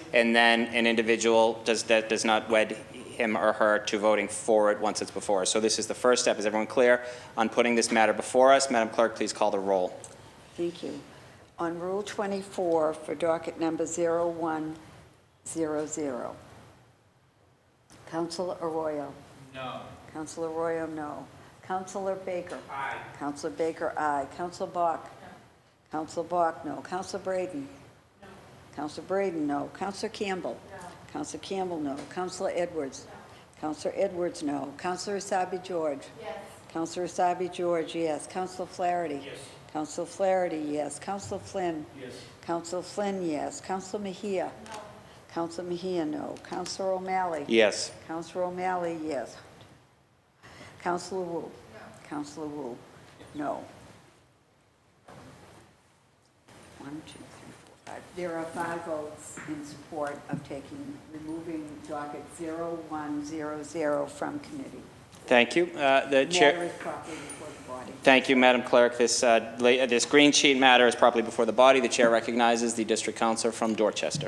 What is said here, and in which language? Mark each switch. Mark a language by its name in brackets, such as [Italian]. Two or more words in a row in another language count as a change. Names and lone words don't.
[English] And then an individual that does not wed him or her to voting for it once it's before us. So this is the first step. Is everyone clear on putting this matter before us? Madam Clerk, please call the roll. Thank you. On Rule 24 for docket number 0100. Councilor Arroyo. No. Councilor Arroyo, no. Councilor Baker. Aye. Councilor Baker, aye. Councilor Bok. No. Councilor Bok, no. Councilor Braden. No. Councilor Braden, no. Councilor Campbell. No. Councilor Campbell, no. Councilor Edwards. No. Councilor Edwards, no. Councilor Asabi George. Yes. Councilor Asabi George, yes. Councilor Flaherty. Yes. Councilor Flaherty, yes. Councilor Flynn. Yes. Councilor Flynn, yes. Councilor Mejia. No. Councilor Mejia, no. Councilor O'Malley. Yes. Councilor O'Malley, yes. Councilor Wu. No. Councilor Wu, no. 1, 2, 3, 4, 5. There are 5 votes in support of removing docket 0100 from committee. Thank you. The chair. Matter is properly before the body. Thank you, Madam Clerk. This green sheet matter is properly before the body. The chair recognizes the district councillor from Dorchester.